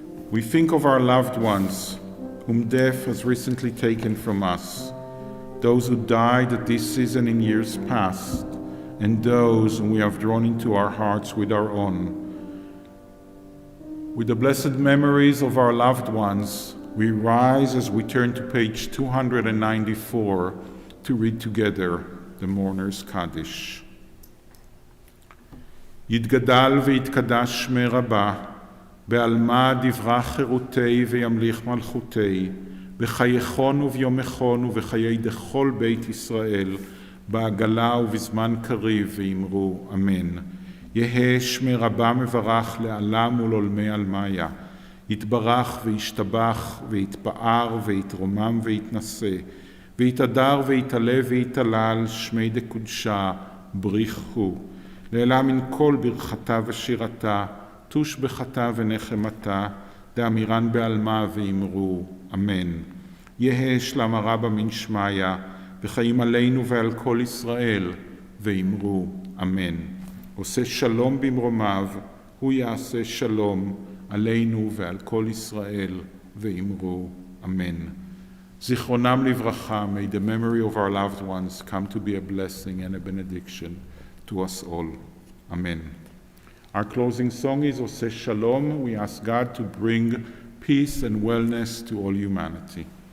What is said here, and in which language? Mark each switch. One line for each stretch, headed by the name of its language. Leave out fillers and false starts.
English: We think of our loved ones whom death has recently taken from us, those who died at this season in years past, and those whom we have drawn into our hearts with our own. With the blessed memories of our loved ones, we rise as we turn to page 294 to read together the Mourner's Kaddish.
Aramaic: יתגדל ויתקדש שמי רבה, בעלמא דברה חירותי וימליך מלכותי, בחייכון וביומכון ובחיי דכל בית ישראל, בעגלה ובזמן קריב ואמרו אמן. יהא שמי רבה מברך לעלם ולעולמי עלמיה, יתברך וישתבח ויתפאר ויתרומם ויתנשא, ויתהדר ויתעלה ויתהלל שמי דקודשה בריך הוא. לעלה מן כל ברכתה ושירתה, תושבחתה ונחמתה, דאמירן בעלמה ואמרו אמן. יהא שלמה רבה מן שמיה, וחיים עלינו ועל כל ישראל, ואמרו אמן.
Hebrew: עושה שלום במרומיו, הוא יעשה שלום עלינו ועל כל ישראל, ואמרו אמן. זיכרונם לברכה,
English: may the memory of our loved ones come to be a blessing and a benediction to us all. Amen. Our closing song is Oseh Shalom. We ask God to bring peace and wellness to all humanity.